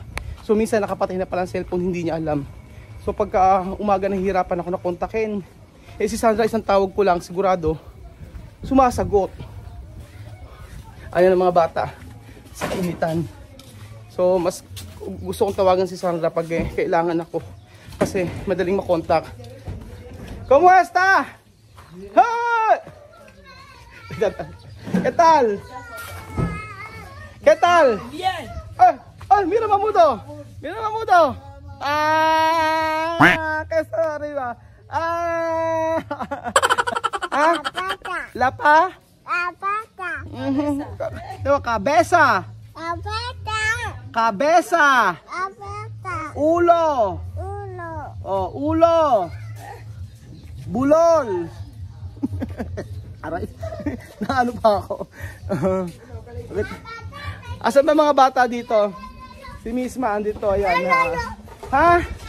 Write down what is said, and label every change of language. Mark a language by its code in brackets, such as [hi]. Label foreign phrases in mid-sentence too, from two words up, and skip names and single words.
[tl] So minsan nakapatay na pala ang cellphone, hindi niya alam. So pagka umaga nahihirapan ako na kontakin, si Sandra isang tawag ko lang, sigurado sumasagot. Ayan ang mga bata sa initan. So mas gusto kong tawagan si Sandra pag kailangan ako kasi madaling makontak. Kumusta? Hoy! [es] ¿Qué tal? ¿Qué tal? Bien. Mira Mamudo. Que está arriba. La pa? Cabeza. Cabeza. [tl] Ulo. Oh, ulo. Bulol. Aray. Naano pa ako. Asan ba mga bata dito? Si Misma andito, ayan. Ha?